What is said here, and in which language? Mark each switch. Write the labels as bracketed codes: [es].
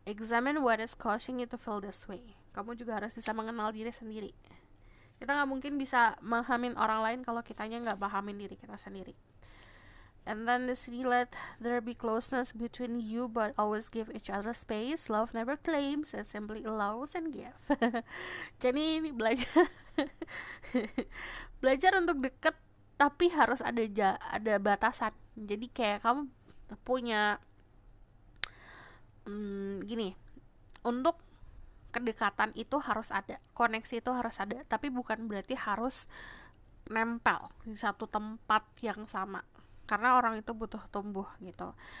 [en] Examine what is causing you to feel this way. [id] Kamu juga harus bisa mengenal diri sendiri. Kita gak mungkin bisa memahamin orang lain kalau kitanya gak pahamin diri kita sendiri. [en] And then the three, let there be closeness between you, but always give each other space. Love never claims, it simply allows and give. [id] Jadi ini belajar belajar untuk deket, tapi harus ada batasan. Jadi kayak kamu punya gini, untuk kedekatan itu harus ada, koneksi itu harus ada, tapi bukan berarti harus nempel di satu tempat yang sama, karena orang itu butuh tumbuh gitu.